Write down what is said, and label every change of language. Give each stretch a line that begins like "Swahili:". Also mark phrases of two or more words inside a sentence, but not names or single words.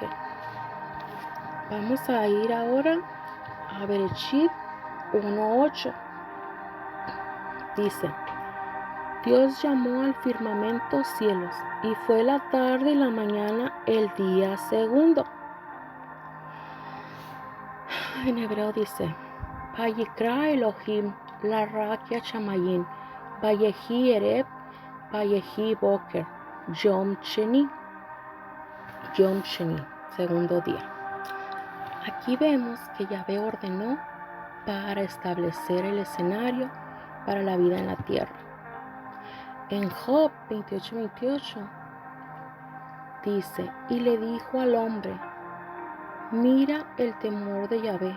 Spanish: Vamos a ir ahora a Bereshit 1:8. Dice: Dios llamó al firmamento cielos, y fue la tarde y la mañana el día segundo. En hebreo dice,
Hebrew: ויקרא אלהים לרקיע שמים, ויהי ערב, ויהי בקר, יום שני,
Spanish: segundo día. Aquí vemos que Yahvé ordenó para establecer el escenario para la vida en la tierra. En Job 28:28 dice, y le dijo al hombre, mira el temor de Yahvé.